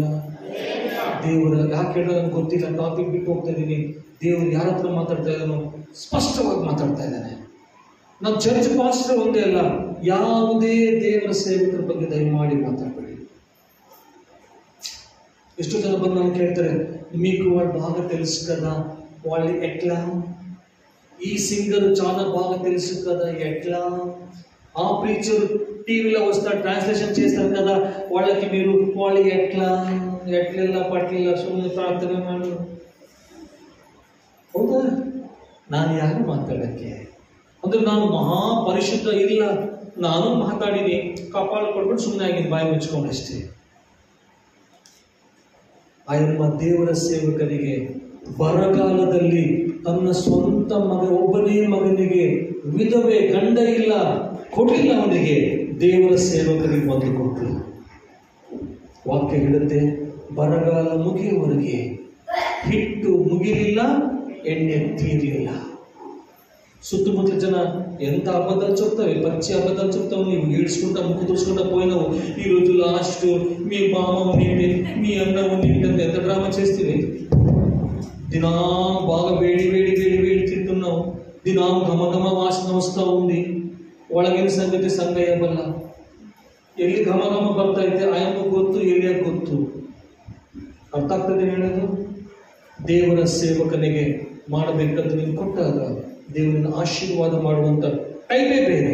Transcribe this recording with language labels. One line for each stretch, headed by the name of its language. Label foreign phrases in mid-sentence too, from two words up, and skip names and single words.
Kannada: ದೇವರ ಯಾಕೆ ಹೇಳೋ ನನಗೆ ಗೊತ್ತಿಲ್ಲ, ಟಾಪಿಕ್ ಬಿಟ್ಟು ಹೋಗ್ತಾ ಇದ್ದೀನಿ. ದೇವರು ಯಾರ ಹತ್ರ ಮಾತಾಡ್ತಾ ಇದ್ದಾನೋ ಸ್ಪಷ್ಟವಾಗಿ ಮಾತಾಡ್ತಾ ಇದ್ದಾನೆ. ನಮ್ಮ ಚರ್ಚ್ ಪಾಸ್ಟರ್ ಒಂದೇ ಅಲ್ಲ, ಯಾವುದೇ ದೇವರ ಸೇವಕರ ಬಗ್ಗೆ ದಯಮಾಡಿ ಮಾತಾಡಬೇಡಿ. ಎಷ್ಟೋ ಜನ ಬಂದು ನಾವು ಕೇಳ್ತಾರೆ,
Telugu: మీకు వాళ్ళు బాగా తెలుసు కదా, వాళ్ళు ఎట్లా, ఈ సింగర్ చాలా బాగా తెలుసు కదా, ఎట్లా, ఆ ప్రీచర్ టీవీలో వస్తా ట్రాన్స్లేషన్ చేస్తారు కదా, వాళ్ళకి మీరు వాళ్ళు ఎట్లా ఎట్ಲೆಲ್ಲ
Kannada: ಪಟ್ಲಿಲ್ಲ, ಸುಮ್ಮನೆ ಪ್ರಾರ್ಥನೆ ಮಾಡು. ಹೌದಾ? ನಾನು ಯಾರು ಮಾತಾಡಕ್ಕೆ? ಅಂದ್ರೆ ನಾನು ಮಹಾ ಪರಿಶುದ್ಧ ಇಲ್ಲ, ನಾನು ಮಾತಾಡಿನಿ, ಕಪಾಳ ಕೊಡ್ಬಿಟ್ಟು ಸುಮ್ಮನೆ ಆಗಿನಿ, ಬಾಯಿ ಮುಚ್ಕೊಂಡಷ್ಟೇ. ಆಯಮ್ಮ ದೇವರ ಸೇವಕನಿಗೆ ಬರಗಾಲದಲ್ಲಿ ತನ್ನ ಸ್ವಂತ ಒಬ್ಬನೇ ಮಗನಿಗೆ, ವಿಧವೆ, ಗಂಡ ಇಲ್ಲ, ಕೊಟ್ಟಿಲ್ಲ ಅವನಿಗೆ, ದೇವರ ಸೇವಕರಿಗೆ ಒಂದು ಕೊಟ್ಟರು. ವಾಕ್ಯ ಹೇಳುತ್ತೆ, ಬರಗಾಲ ಮುಗಿಯುವವರೆಗೆ ಹಿಟ್ಟು ಮುಗಿಲಿಲ್ಲ, ಎಣ್ಣೆ ತೀರಲಿಲ್ಲ. ಸುತ್ತಮುತ್ತಲ ಜನ
Telugu: ఎంత అబద్ధాలు చెప్తావు, పచ్చి అబద్ధాలు చెప్తావు, నీవు ఈడ్చుకుంటా ముక్కు తుడుచుకుంటా పోయినావు. ఈరోజు లాస్ట్ మీ బామ ఉన్నింది, మీ అన్న ఉన్నింది, ఎంత డ్రామా చేస్తే దినా బాగా వేడి వేడి వేడి వేడి తింటున్నావు, దినా ఘమఘమ వాసన వస్తూ ఉంది.
Kannada: ಒಳಗಿನ ಸಂಗತಿ ಸಂಗಯ್ಯ ಬಲ್ಲ, ಎಲ್ಲಿ ಘಮಘಮ ಬರ್ತಾ ಇದ್ದೆ ಆಯಮ್ಮ ಗೊತ್ತು, ಎಲ್ಲಿಯ ಗೊತ್ತು. ಅರ್ಥ ಆಗ್ತದೆ ಹೇಳೋದು? ದೇವರ ಸೇವಕನಿಗೆ ಮಾಡಬೇಕಂತ ನೀವು ಕೊಟ್ಟಾಗ ದೇವರನ್ನ ಆಶೀರ್ವಾದ ಮಾಡುವಂಥ ಟೈಮೇ ಬೇರೆ.